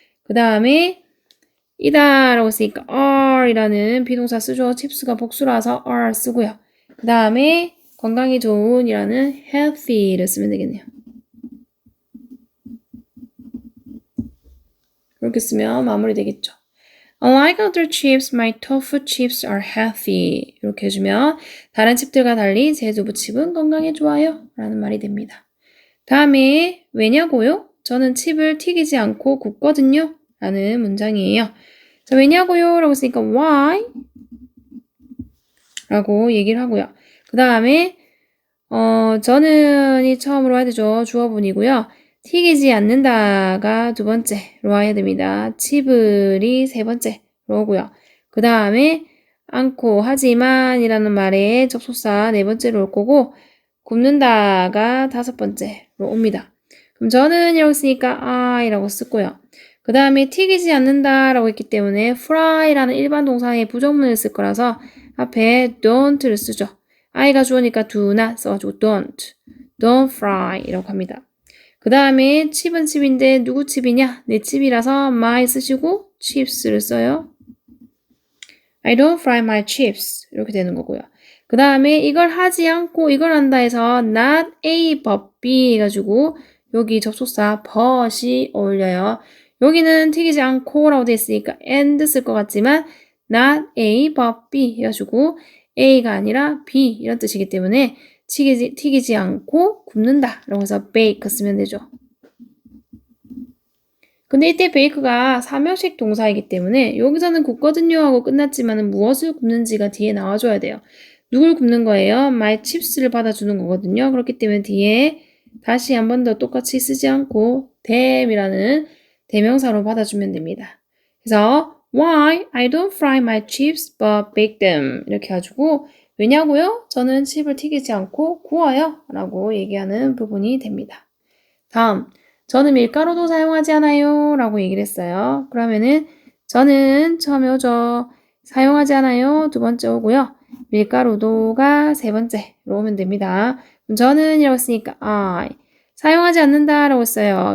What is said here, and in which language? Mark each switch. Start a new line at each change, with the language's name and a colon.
Korean: 그 다음에 이다라고 쓰니까 are이라는 비동사 쓰죠. chips가 복수라서 are 쓰고요. 그 다음에 건강이 좋은이라는 healthy를 쓰면 되겠네요. 이렇게 쓰면 마무리 되겠죠.
English: Unlike other chips, my tofu chips are healthy.
Korean: 이렇게 해주면 다른 칩들과 달리 제 두부칩은 건강에 좋아요 라는 말이 됩니다. 다음에 왜냐고요? 저는 칩을 튀기지 않고 굽거든요 라는 문장이에요. 자, 왜냐고요? 라고 쓰니까 why? 라고 얘기를 하고요. 그 다음에 저는이 처음으로 해야 되죠. 주어분이고요. 튀기지 않는다가 두 번째로 와야 됩니다. 칩을이 세 번째로 오고요. 그 다음에 않고 하지만이라는 말에 접속사 네 번째로 올 거고 굽는다가 다섯 번째로 옵니다. 그럼 저는 이라고 쓰니까 I라고 쓰고요. 그 다음에 튀기지 않는다라고 했기 때문에 fry라는 일반 동사의 부정문을 쓸 거라서 앞에 don't를 쓰죠. I가 주어니까 do not 써가지고
English: don't fry
Korean: 이라고 합니다. 그 다음에 칩은 칩인데 누구 칩이냐? 내 칩이라서 my 쓰시고 chips를 써요.
English: I don't fry my chips
Korean: 이렇게 되는 거고요. 그 다음에 이걸 하지 않고 이걸 한다 해서
English: not A but B
Korean: 해가지고 여기 접속사 but이 어울려요. 여기는 튀기지 않고 라고 되어 있으니까 and 쓸 것 같지만
English: not A but B
Korean: 해가지고 A가 아니라 B 이런 뜻이기 때문에 튀기지 않고 굽는다 라고 해서 bake 쓰면 되죠. 근데 이때 bake가 사명식 동사이기 때문에 여기서는 굽거든요 하고 끝났지만 무엇을 굽는지가 뒤에 나와줘야 돼요. 누굴 굽는 거예요?
English: my chips
Korean: 를 받아주는 거거든요. 그렇기 때문에 뒤에 다시 한 번 더 똑같이 쓰지 않고 them이라는 대명사로 받아주면 됩니다. 그래서
English: why I don't fry my chips but bake them
Korean: 이렇게 해가지고 왜냐고요? 저는 칩을 튀기지 않고 구워요 라고 얘기하는 부분이 됩니다. 다음 저는 밀가루도 사용하지 않아요 라고 얘기를 했어요. 그러면은 저는 처음에 오죠. 사용하지 않아요 두 번째 오고요. 밀가루도가 세 번째로 오면 됩니다. 저는 이라고 했으니까 I 사용하지 않는다 라고 했어요.